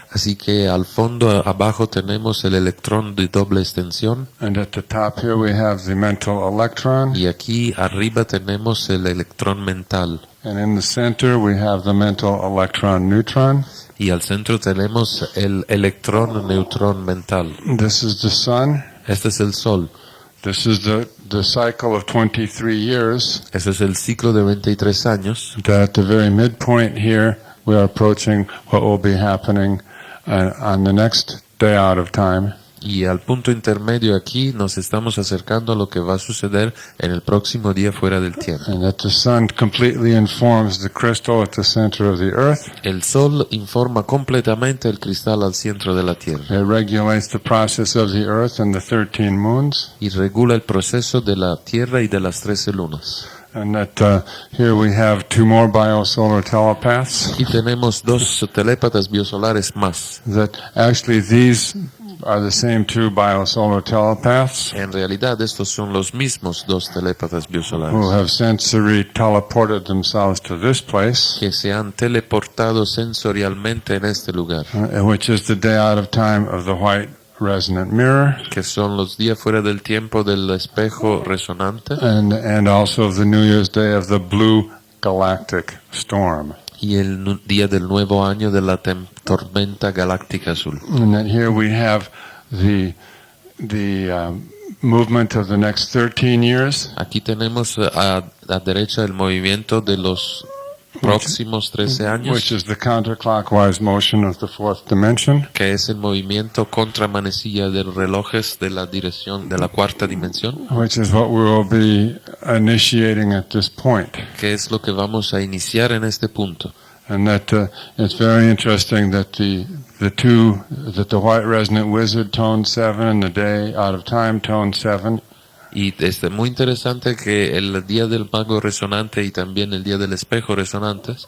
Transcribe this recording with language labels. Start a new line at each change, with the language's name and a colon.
Spanish: Así que al fondo, abajo, tenemos el electrón de doble extensión.
English: And at the top here we have the mental electron.
Spanish: Y aquí arriba tenemos el electrón mental.
English: And in the center we have the mental electron neutron.
Spanish: Y al centro tenemos el electrón neutrón mental.
English: This is the sun.
Spanish: Este es el Sol.
English: This is the cycle of 23 years.
Spanish: Este es el ciclo de 23 años.
English: That at the very midpoint here we are approaching what will be happening on the next day out of time.
Spanish: Y al punto intermedio aquí nos estamos acercando a lo que va a suceder en el próximo día fuera del tiempo.
English: And that the sun completely informs the crystal at the center of the earth.
Spanish: El Sol informa completamente el cristal al centro de la Tierra
English: It regulates the process of the earth and the 13 moons.
Spanish: y regula el proceso de la Tierra y de las 13 lunas.
English: And that here we have two more biosolar telepaths.
Spanish: Aquí tenemos dos telépatas biosolares más.
English: That actually these are the same two biosolar telepaths
Spanish: En realidad estos son los mismos dos telépatas
English: who
Spanish: biosolares
English: have sensory teleported themselves to this place,
Spanish: que se han teleportado sensorialmente en este lugar,
English: which is the day out of time of the white resonant mirror,
Spanish: que son los días fuera del tiempo del espejo resonante
English: and also the New Year's Day of the blue galactic storm.
Spanish: y el día del nuevo año de la tormenta galáctica azul.
English: And then here we have the movement of the next 13 years,
Spanish: Aquí tenemos a la derecha el movimiento de los próximos 13
English: which
Spanish: años,
English: is the counterclockwise motion of the fourth dimension.
Spanish: que es el movimiento contra manecilla de los relojes de la dirección de la cuarta dimensión,
English: Which is what we will be initiating at this point.
Spanish: que es lo que vamos a iniciar en este punto.
English: And that it's very interesting that the white resonant wizard tone 7 and the day out of time tone 7
Spanish: Y es muy interesante que el día del mago resonante y también el día del espejo resonante